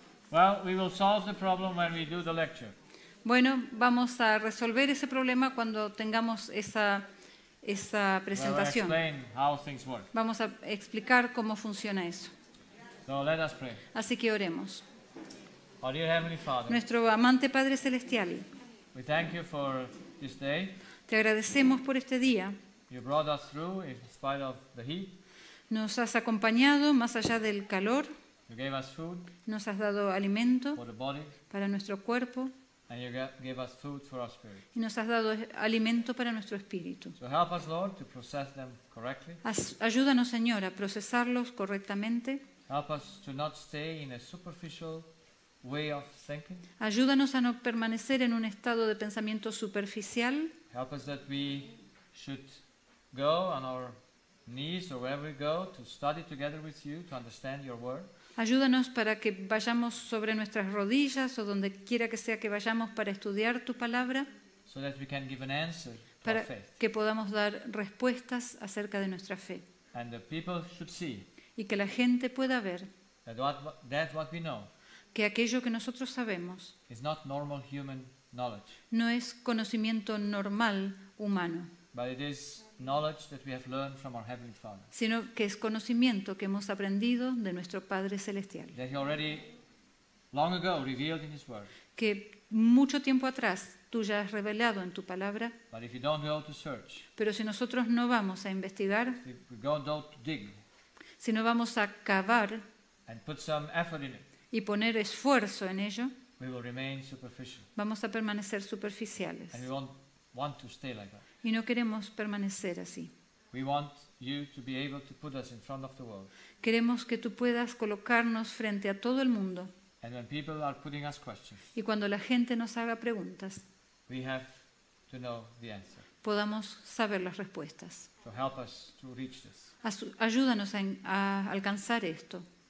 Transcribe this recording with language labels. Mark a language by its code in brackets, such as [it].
[en] well, we will solve the problem when we do the lecture. [es] Bueno, vamos a resolver ese problema cuando tengamos esa [en] Where I [es] presentación. [en] explain how things work. [es] Vamos a explicar cómo funciona eso. [en] So let us pray. [es] Así que oremos. [en] Our dear Heavenly Father, [es] Nuestro amante Padre Celestial, [en] we thank you for this day. [es] te agradecemos por este día. [en] You brought us through in spite of the heat. [es] Nos has acompañado más allá del calor, [en] You gave us food [es] nos has dado alimento [en] for the body, [es] para nuestro cuerpo [en] and you gave us food for our spirit. [es] y nos has dado alimento para nuestro espíritu. [en] So help us, Lord, to process them correctly. [es] Ayúdanos, Señor, a procesarlos correctamente. [en] Help us to not stay in a superficial way of thinking. [es] Ayúdanos a no permanecer en un estado de pensamiento superficial. [en] Help us that we should go on our knees or wherever we go to study together with you, to understand your word. [es] Ayúdanos para que vayamos sobre nuestras rodillas o donde quiera que sea que vayamos para estudiar tu palabra, [en] So that we can give an answer to our faith. [es] que podamos dar respuestas acerca de nuestra fe [en] And the people should see [es] y que la gente pueda ver [en] that what we know [es] que aquello que nosotros sabemos [en] is not normal human knowledge, [es] no es conocimiento normal humano, [en] but it is knowledge that we have learned from our Heavenly Father. [es] sino que es conocimiento que hemos aprendido de nuestro Padre Celestial, [en] That He already long ago revealed in His word. [es] que mucho tiempo atrás tú ya has revelado en tu palabra, [en] But if you don't go to search, [es] pero si nosotros no vamos a investigar, [en] if we don't go to dig [es] si no vamos a cavar [en] and put some effort in it, [es] y poner esfuerzo en ello, [en] we will remain superficial. [es] vamos a permanecer superficiales. [en] And we won't want to stay like that. [es] Y no queremos permanecer así. [en] We want you to be able to put us in front of the world. [es] Queremos que tú puedas colocarnos frente a todo el mundo [en] And when people are putting us questions, [es] y cuando la gente nos haga preguntas, [en] we have to know the answer. [es] podamos saber las respuestas. [en] So help us to reach this. [es] Ayúdanos a alcanzar esto.